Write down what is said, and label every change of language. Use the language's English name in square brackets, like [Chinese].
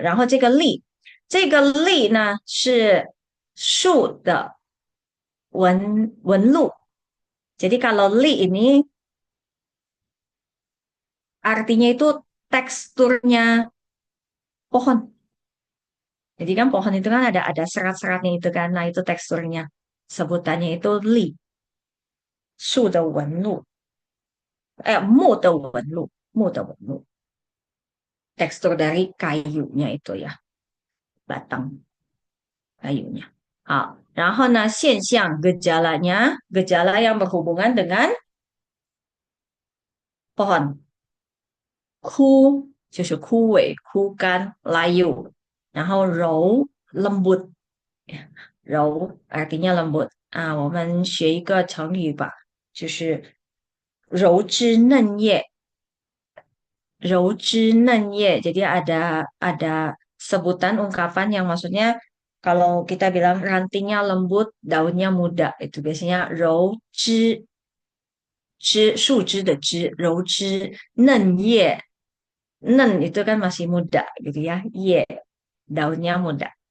[Chinese] 然后这个栗，这个栗呢是树的纹路。 [Indonesian] Jadi kalau li ini artinya itu teksturnya pohon. Jadi kan pohon itu kan ada serat-seratnya itu kan. Nah itu teksturnya. Sebutannya itu li, [Chinese] 树的纹路，木的纹路，木的纹路。 [Indonesian] Tekstur dari kayunya itu ya, batang kayunya. [Chinese] 好，然后呢，现象 [Indonesian] gejalanya, gejala yang berhubungan dengan pohon. [Chinese] 枯就是枯萎、枯干、layu，然后柔 [Indonesian] lembut， [Chinese] 柔 artinya lembut 啊。我们学一个成语吧，就是柔枝嫩叶。 [Indonesian] Jadi ada sebutan ungkapan yang maksudnya kalau kita bilang rantingnya lembut, daunnya muda, itu biasanya [Chinese] 柔枝，树枝的枝，柔枝嫩叶，嫩 [Indonesian] itu kan masih muda gitu ya, 叶 daunnya muda.